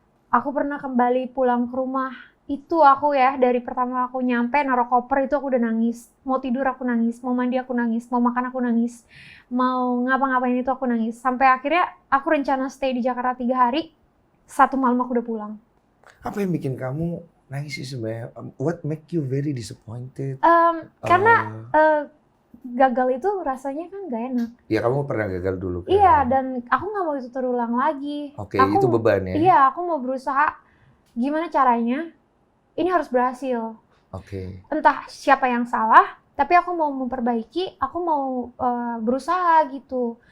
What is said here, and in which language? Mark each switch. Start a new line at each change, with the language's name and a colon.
Indonesian: Aku pernah kembali pulang ke rumah. Itu aku ya, dari pertama aku nyampe naruh koper itu aku udah nangis. Mau tidur aku nangis, mau mandi aku nangis, mau makan aku nangis, mau ngapa-ngapain itu aku nangis. Sampai akhirnya aku rencana stay di Jakarta 3 hari, 1 malam aku udah pulang. Apa yang bikin kamu nangis sih sebenarnya?
English: What make you very disappointed?
Indonesian: Karena gagal itu rasanya kan gak enak. Ya kamu pernah gagal dulu kan? Iya, dan aku nggak mau itu terulang lagi. Oke, Aku, itu beban ya? Iya, aku mau berusaha gimana caranya ini harus berhasil. Oke. Entah siapa yang salah, tapi aku mau memperbaiki, aku mau berusaha gitu,